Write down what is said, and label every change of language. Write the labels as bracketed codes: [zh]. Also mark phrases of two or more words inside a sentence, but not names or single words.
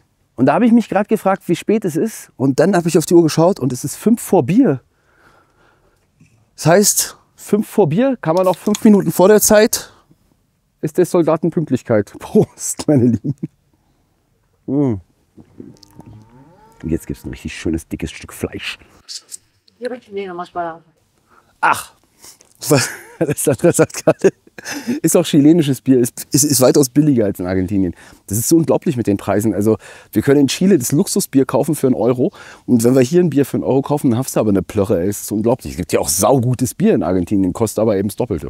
[de] Und da habe ich mich gerade gefragt, wie spät es ist. Und dann habe ich auf die Uhr geschaut und es ist 5 vor Bier. Das heißt, 5 vor Bier, kann man noch 5 Minuten vor der Zeit, ist das Soldatenpünktlichkeit. Prost, meine Lieben. Und jetzt gibt es ein richtig schönes, dickes Stück Fleisch. [es] Yo el chileno más barato. [de] Ach, was das Sandra sagt gerade, ist auch chilenisches Bier, ist weitaus billiger als in Argentinien. Das ist so unglaublich mit den Preisen. Also wir können in Chile das Luxusbier kaufen für 1 Euro und wenn wir hier ein Bier für 1 Euro kaufen, dann hast du aber eine Plörre. Es ist unglaublich. Es gibt ja auch saugutes Bier in Argentinien, kostet aber eben das Doppelte.